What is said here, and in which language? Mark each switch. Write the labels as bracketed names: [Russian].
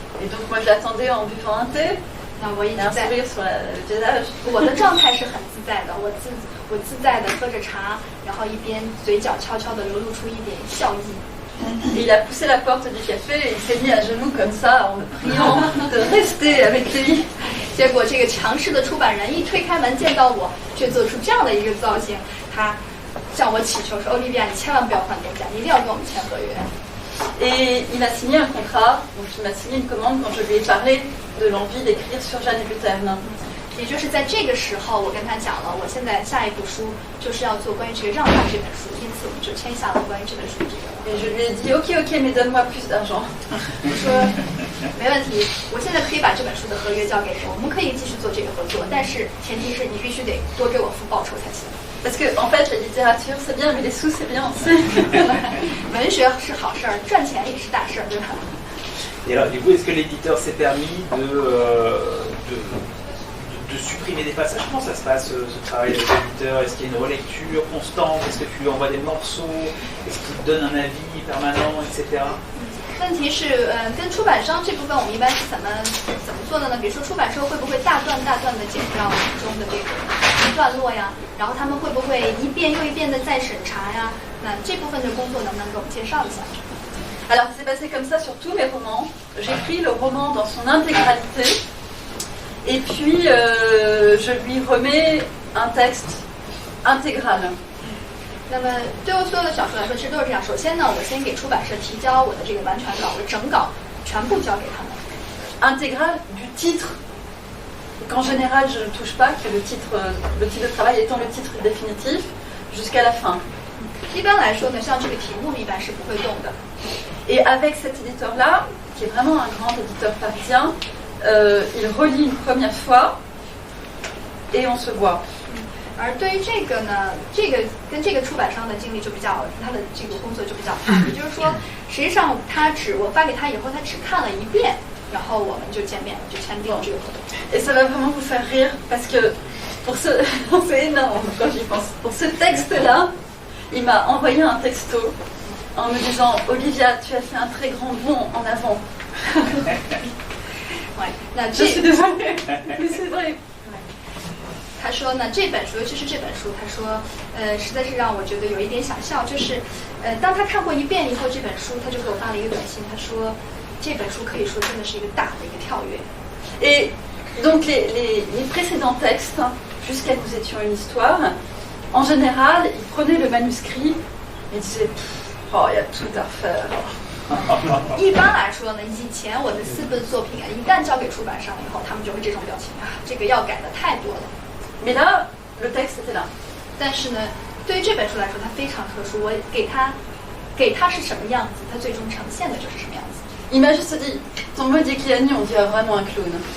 [French] Et donc moi je l'attendais en buvant un thé. [Chinese] 那我一直 [French] Un [Chinese] 在， [French] sourire sur le visage. [Chinese] 我的状态是很自在的，我自在的喝着茶，然后一边嘴角悄悄地流露出一点笑意。 [French] Et il a poussé la porte du café et il s'est mis à genoux comme ça en me priant de rester avec lui. [Chinese] 结果这个强势的出版人一推开门见到我，却做出这样的一个造型，他向我祈求说：“欧丽维亚，你千万不要换东家，你一定要跟我们签合约。” [French] Et il m'a signé un contrat, donc il m'a signé une commande quand je lui ai parlé de l'envie d'écrire sur Jeanne Luterne. [Chinese] 也就是在这个时候，我跟他讲了，我现在下一部书就是要做关于这个让他这本书，因此我们就签下了关于这本书的这个。 [French] Et je lui ai dit ok, mais donne-moi plus d'argent. [Chinese] 我说没问题，我现在可以把这本书的合约交给你，我们可以继续做这个合作，但是前提是你必须得多给我付报酬才行。 [French] Parce que en fait, la littérature c'est bien, mais les sous c'est bien aussi. [Chinese] 文学是好事儿，赚钱也是大事儿，对吧？ [French] Et alors, du coup, est-ce que l'éditeur s'est permis de supprimer des passages? Comment ça se passe, ce travail avec l'éditeur? Est-ce qu'il y a une relecture constante? Est-ce que tu lui envoies des morceaux? Est-ce qu'il te donne un avis permanent, etc.？ [Chinese] 问题是，跟出版商这部分我们一般是怎么做的呢？比如说出版社会不会大段的剪掉中的这个段落呀？然后他们会不会一遍又一遍的再审查呀？那这部分的工作能不能给我们介绍一下？ [French] Alors c'est passé comme ça sur tous mes romans. J'écris le roman dans son intégralité. Et puis je lui remets un texte intégral. [Chinese] 那么对我所有的小说来说，其实都是这样。首先呢，我先给出版社提交我的这个完全稿，我整稿全部交给他们。 [French] Intégral du titre, qu'en général je ne touche pas, que le titre de travail étant le titre définitif, jusqu'à la fin. [Chinese] 一般来说呢，像这个题目一般是不会动的。 [French] Et avec cet éditeur-là, qui est vraiment un grand éditeur parisien, il relit une première fois et on se voit. [Chinese] 而对于这个呢，这个跟这个出版商的经历就比较，他的这个工作就比较大，也就是说，实际上我发给他以后，他只看了一遍，然后我们就见面了，就签订了这个合同。 [French] Et ça va vraiment vous faire rire parce que pour ce, c'est énorme quand j'y pense. Pour ce texte-là, il m'a envoyé un texto en me disant Olivia, tu as fait un très grand bond en avant. [Chinese] 那 [French] Je suis désolée, mais c'est vrai. [Chinese] 他说呢，这本书，尤其是这本书，他说，实在是让我觉得有一点想笑，就是，当他看过一遍以后，这本书他就给我发了一个短信，他说，这本书可以说真的是一个大的一个跳跃。 [French] Et donc les précédents textes, jusqu'à Nous étions une histoire, en général, ils prenaient le manuscrit et disaient oh, il y a tout à refaire. [Chinese] 一般来说呢，以前我的4本作品啊，一旦交给出版商以后，他们就会这种表情啊，这个要改的太多了。 [French] Mais là, le texte était là. [Chinese] 但是呢，对于这本书来说，它非常特殊。我给它是什么样子，它最终呈现的就是什么样子。 [French] Il m'a juste dit ton Modigliani, on dirait vraiment un clown.